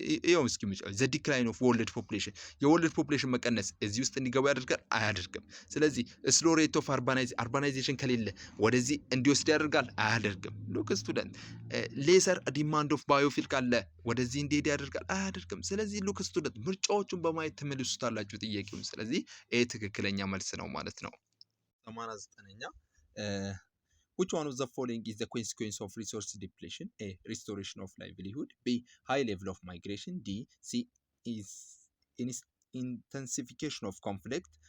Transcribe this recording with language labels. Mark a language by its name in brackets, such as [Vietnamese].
[Amharic] ይኸው እስኪ [English] the decline of world population [Amharic] የወርልድ ፖፑሌሽን መቀነስ እዚህ ውስጥ እንዲገቡ ያደርጋል? አያደርግም። ስለዚህ [English] slow rate of urbanization [Amharic] ከሌለ ወደዚህ እንዲወስድ ያደርጋል? አያደርግም። [English] look student lesser demand of biofuel [Amharic] ካለ ወደዚህ እንዲሄድ ያደርጋል? አያደርግም። ስለዚህ [English] look student [Amharic] ምርጫዎቹን በማየት ተመልሱታላችሁ ጥያቄውን። ስለዚህ ትክክለኛ መልስ ነው ማለት ነው። 89ኛ [English] which one of the following is the consequence of resource depletion? A restoration of livelihood. B high level of migration. D C is intensification of conflict.